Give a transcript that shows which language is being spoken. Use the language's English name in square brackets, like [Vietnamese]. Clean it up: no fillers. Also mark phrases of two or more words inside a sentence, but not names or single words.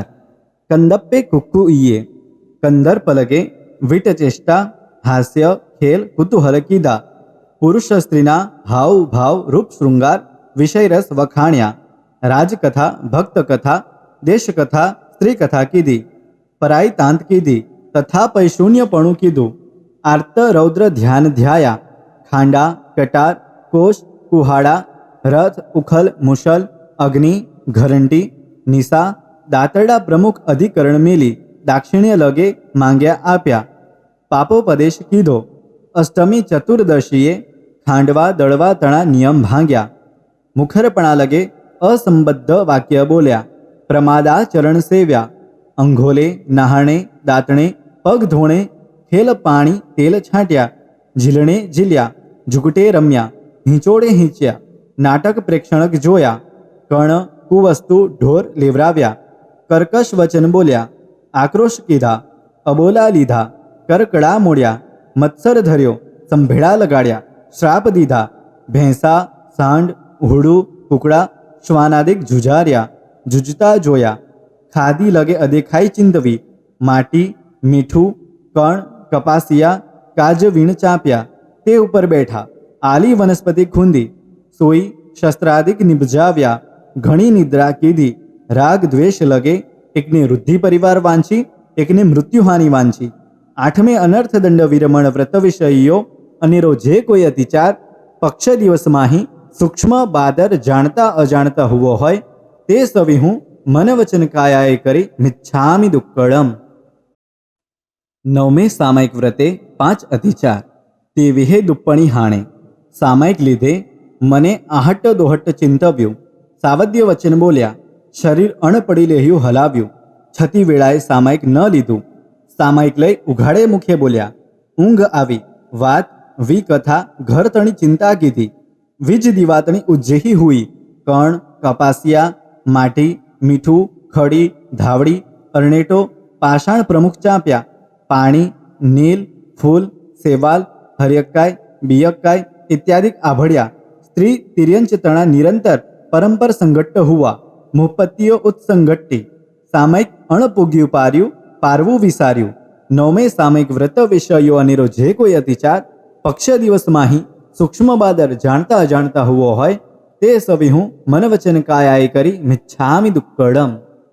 [Prakrit languages] कंदप्पे कुक्कुइये [Gujarati] કંદર પલગે વીટચેષ્ટા હાસ્ય ખેલ કુતૂહલ કીધા। પુરુષ સ્ત્રીના હાવ ભાવ રૂપ શૃંગાર વિષય રસ વખાણ્યા। રાજકથા ભક્ત કથા દેશ કથા સ્ત્રી કથા કીધી। પરાઈ તાંત કીધી તથા પૈશૂન્યપણું કીધું। આર્ત રૌદ્ર ધ્યાન ધ્યાયા ખાંડા કટાર કોશ કુહાડા રથ ઉખલ મુશલ અગ્નિ ઘરંટી નિશા દાતરડા પ્રમુખ અધિકરણ મેલી દાક્ષિણ્ય લગે માંગ્યા આપ્યા। પાપોપદેશ કીધો। અષ્ટમી ચતુર્દશીએ ખાંડવા દળવા તણા નિયમ ભાંગ્યા। મુખરપણા લગે અસંબદ્ધ વાક્ય બોલ્યા। પ્રમાદાચરણ સેવ્યા અંઘોલે નહાણે દાતણે પગ ધોણે ખેલ પાણી તેલ છાટ્યા। ઝીલણે ઝીલ્યા ઝુકટે રમ્યા હિંચોડે હિંચ્યા। નાટક પ્રેક્ષણક જોયા। કર્ણ કુવસ્તુ ઢોર લેવરાવ્યા। કર્કશ વચન બોલ્યા આક્રોશ કીધા અબોલા લીધા કરકડા મોડ્યા। મત્સર ધર્યો સંભેડા લગાડ્યા શ્રાપ દીધા ભેંસા સાંડ ઉહડૂ કુકડા શ્વાનાદિક ઝુઝાર્યા। ઝુઝતા જોયા ખાદી લગે અદેખાઈ ચિંતવી। માટી મીઠું કણ કપાસિયા કાજ વીણ ચાંપ્યા। તે ઉપર બેઠા આલી વનસ્પતિ ખૂંદી। સોઈ શસ્ત્રાદિક નિપજાવ્યા ઘણી નિદ્રા કીધી। રાગ દ્વેષ લગે એકને વૃદ્ધિ પરિવાર વાંછી એકને મૃત્યુહાનિ વાંછી। આઠમે અનર્થદંડ વિરમણ વ્રત વિષયો અનેરો જે કોઈ અતિચાર પક્ષ દિવસ માંહી સૂક્ષ્મ બાદર જાણતા અજાણતા હુવો હોય તે સવિહું મન વચન કાયાએ કરી [Prakrit languages] मिच्छामि दुक्कडम। [Gujarati] નવમે સામાયિક વ્રતે 5 અતિચાર। તે વિહે દુપ્પણી હાણે। सामायिक લીધે મને આહટ્ટ દોહટ્ટ ચિંતવ્યું। સાવદ્ય વચન બોલ્યા। શરીર અણપડી લેહ્યું હલાવ્યું। છતી વેળાએ સામાયિક ન લીધું। સામાયિક લઈ ઉઘાડે મુખે બોલ્યા। ઊંઘ આવી। વાત વી કથા ઘર તણી ચિંતા કીધી। વીજ દિવાતણી ઉજ્જેહી હુઈ। કણ કપાસિયા માટી મીઠું ખડી ધાવડી અરણેટો પાષાણ પ્રમુખ ચાંપ્યા। પાણી નીલ ફૂલ સેવાલ હરિયક્કાય બિયક્કાય ઇત્યાદિ આભડિયા। સ્ત્રી તિર્યંચ તણા નિરંતર પરંપર સંગટ્ટ હુઆ। મુહપત્તિયો ઉત્સંગટ્ટી સામયિક અણપુગ્યું પાર્યું પારવું વિસાર્યું। નવમે સામયિક વ્રત વિષયો અનેરો જે કોઈ અતિચાર પક્ષ દિવસ માંહી સૂક્ષ્મ બાદર જાણતા અજાણતા હુઓ હોય તે સવિહું મન વચન કાયાએ કરી [Prakrit languages] मिच्छामि दुक्कडम।